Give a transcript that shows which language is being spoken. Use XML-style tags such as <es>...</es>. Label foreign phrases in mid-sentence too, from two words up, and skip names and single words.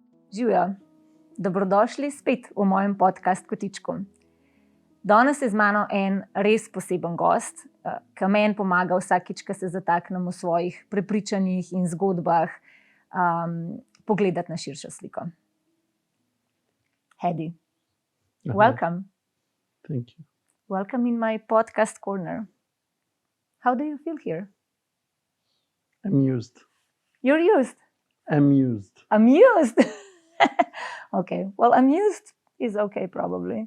<sl>Živijo, dobrodošli spet v mojem podcast kotičku. Danes je z mano en res poseben gost, ki meni pomaga vsakič, ko se zataknem v svojih prepričanjih in zgodbah, pogledati na širšo sliko.</sl> <en>Hadi, welcome. Thank you. Welcome in my podcast corner. How do you feel here? Amused. You're used? Amused. Amused? Okay, well, amused is okay, probably.</en>